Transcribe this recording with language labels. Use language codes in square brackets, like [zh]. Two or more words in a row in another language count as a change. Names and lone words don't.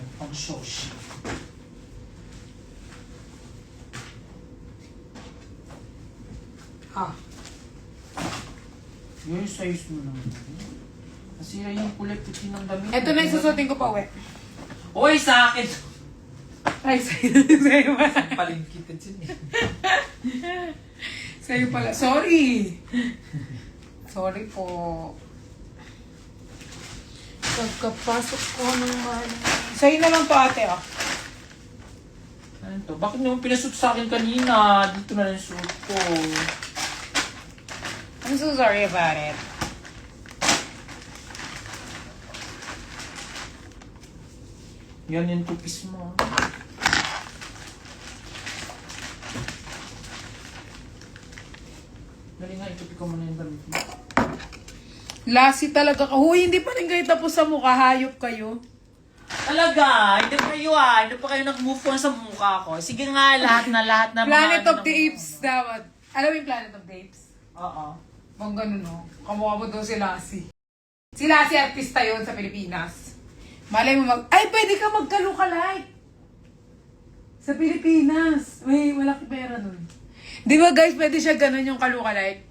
[tl] Pang social. Yung size mo naman. Nasira yung kulay puti ng damit. Eto na yung susutin ko pa uwi. Uy, sa akin! Ay, sa'yo pa. Paling kita dyan eh. Sa'yo pala. Sorry. Sorry po. Pagkapasok ko ng money. Sa'yo na lang to ate Ano to? Bakit naman pinasuot sa akin kanina? Dito na lang suot ko. [en] I'm so sorry about it. [tl] Yan yung tupis mo. Dali nga, itupi ko muna yung damit mo. Lassie talaga ka. Huy, hindi pa rin kayo tapos sa mukha. Hayop kayo. Talaga, hindi pa kayo hindi pa kayo nag-move on sa mukha ko. Sige nga, lahat na mga Planet ano of the ng- Apes dapat. Alam mo yung Planet of the Apes? Oo. Bang ganun, no? Kamukha mo daw si Lassie. Si Lassie, artista yun sa Pilipinas. Malay mo ay, pwede ka magka-lookalike. Sa Pilipinas. May malaki pera nun. Di ba guys, pwede siya ganun yung ka-lookalike?